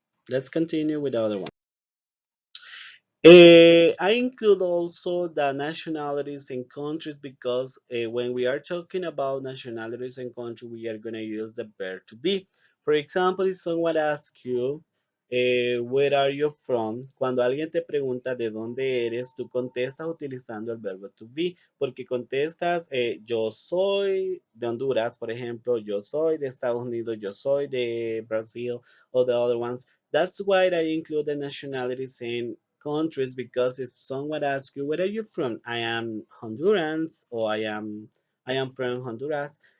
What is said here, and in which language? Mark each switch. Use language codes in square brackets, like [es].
[en] Let's continue with the other one. I include also the nationalities and countries because when we are talking about nationalities and countries, we are going to use the verb to be. For example, if someone asks you, where are you from? [es] Cuando alguien te pregunta de dónde eres, tú contestas utilizando el verbo to be, porque contestas, yo soy de Honduras, por ejemplo, yo soy de Estados Unidos, yo soy de Brazil, [en] or the other ones. That's why I include the nationalities and countries because if someone asks you where are you from, I am Hondurans or I am from Honduras.